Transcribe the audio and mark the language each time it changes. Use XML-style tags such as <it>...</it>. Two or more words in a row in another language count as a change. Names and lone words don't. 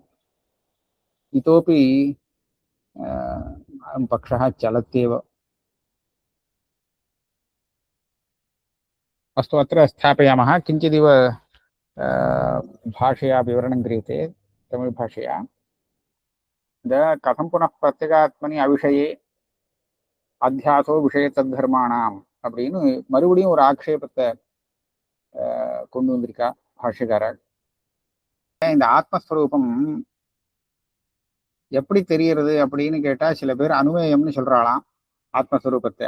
<sa>इतोपि पक्षः चलत्येव। अस्तु, अत्र स्थापयामः। किञ्चिदिव भाषया विवरणं क्रियते, तमिळ्भाषया। कथं पुनः प्रत्यगात्मनि अविषये अध्यासो विषय धर्माणाम्</sa> <ta>அப்படின்னு மறுபடியும் ஒரு ஆக்ஷேபத்தை கொண்டு வந்திருக்கா பாஷ்யக்காரர். இந்த ஆத்மஸ்வரூபம் எப்படி தெரியறது அப்படின்னு கேட்டா, சில பேர் அனுமேயம்னு சொல்றாளாம் ஆத்மஸ்வரூபத்தை.</ta>